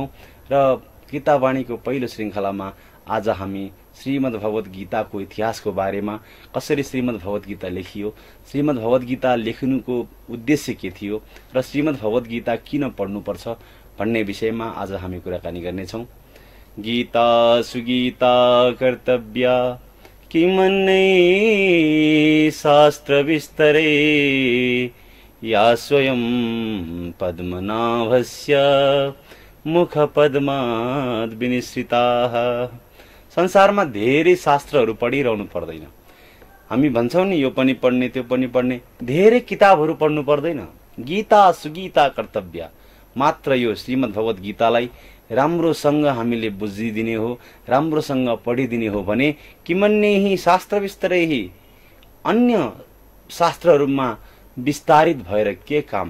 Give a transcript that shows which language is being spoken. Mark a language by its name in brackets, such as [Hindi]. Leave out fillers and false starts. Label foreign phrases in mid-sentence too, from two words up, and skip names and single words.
[Nepali] र गीता वाणीको पहिलो श्रृंखलामा आज हामी श्रीमद् भगवत गीताको इतिहासको बारेमा, कसरी श्रीमद् भगवत गीता लेखियो, श्रीमद् भगवत गीता लेख्नुको उद्देश्य के थियो र श्रीमद् भगवत गीता किन पढ्नुपर्छ भन्ने विषयमा आज हामी कुराकानी गर्नेछौं। [Sanskrit] गीता सुगीता कर्तव्या किमन्यै शास्त्र विस्तरे या स्वयं पद्मनाभस्य मुख पद्माद् विनिश्रिताः। [Nepali] संसारमा धेरै शास्त्रहरू पढिरहनु पर्दैन। हामी भन्छौं नि, यो पनि पढ्ने त्यो पनि पढ्ने, धेरै किताबहरू पढ्नु पर्दैन। [Sanskrit] गीता सुगीता कर्तव्य, [Nepali] मात्र यो श्रीमद् भगवत गीतालाई राम्रोसँग हामीले बुझिदिने हो, राम्रोसँग पढिदिने हो भने [Sanskrit] किमन्यै शास्त्र विस्तरै, [Nepali] अन्य शास्त्रहरूमा विस्तारित भएर के काम।